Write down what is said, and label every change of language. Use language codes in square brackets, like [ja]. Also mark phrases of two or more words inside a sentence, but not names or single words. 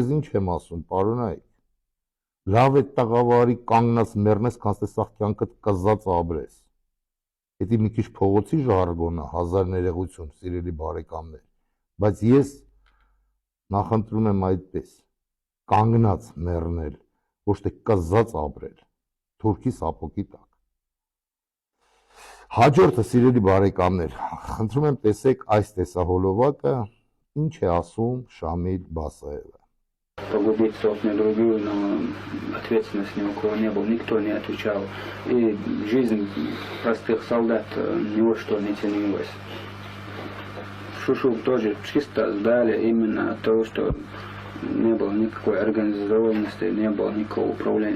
[hy] ինչ եմ ասում պարոնայք լավ է տաղավարի կանգնած մեռնես քան տեսախ կյանքդ կզած ապրես Դա մի քիչ փողոցի ժարգոնը, հազար ներողություն, սիրելի բարեկամներ, բայց ես նախընտրում եմ այդպես, կանգնած մեռնել, ոչ թե կզած ապրել, թուրքի սապոգի տակ։ Հաջորդը, սիրելի բարեկամներ, խնդրում եմ տեսեք այս տեսահոլովակը, ինչ է ասում Շամիլ Բասաևը։ [ru] Погубить собственную другую, но ответственность ни у кого не было, никто не отвечал. И жизнь простых солдат ни во что не ценилась. Шушук тоже чисто сдали именно от того, что не было никакой организованности, не было никакого управления.